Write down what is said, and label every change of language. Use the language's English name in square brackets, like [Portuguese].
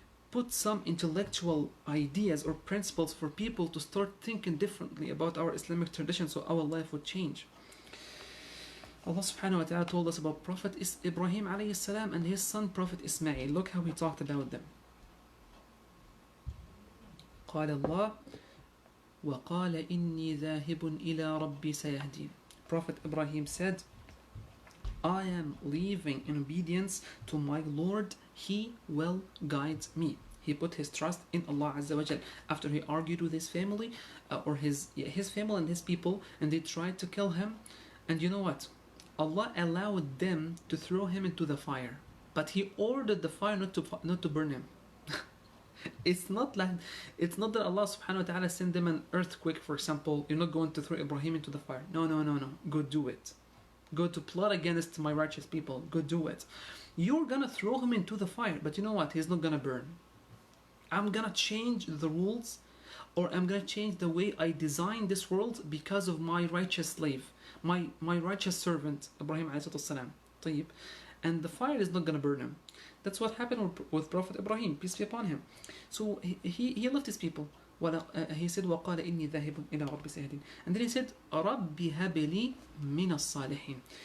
[English] Put some intellectual ideas or principles for people to start thinking differently about our Islamic tradition so our life would change. Allah subhanahu wa ta'ala told us about Prophet Ibrahim alayhi salam and his son Prophet Ismail. Look how he talked about them. [Arabic] قال الله وقال إني ذاهب إلى ربي سيهدين. [English] Prophet Ibrahim said, I am leaving in obedience to my Lord, He will guide me. He put his trust in Allah Azza wa Jal after he argued with his family or his family and his people, and they tried to kill him. And you know what? Allah allowed them to throw him into the fire, but He ordered the fire not to burn him. It's not that Allah subhanahu wa ta'ala sent them an earthquake, for example. You're not going to throw Ibrahim into the fire. No. Go do it. Go to plot against my righteous people. Go do it. You're gonna throw him into the fire, but you know what? He's not gonna burn. I'm gonna change the rules, or I'm gonna change the way I design this world because of my righteous slave, my righteous servant, Ibrahim alayhi salam. And the fire is not gonna burn him. That's what happened with Prophet Ibrahim, peace be upon him. So he left his people. He said, [Arabic] وَقَالَ إِنِّي ذَاهِبٌ إِلَىٰ رَبِّ سَيَهْدِينِ. [English] And then he said, [Arabic] رَبِّ هَبْ لِي مِنَ الصَّالِحِينَ.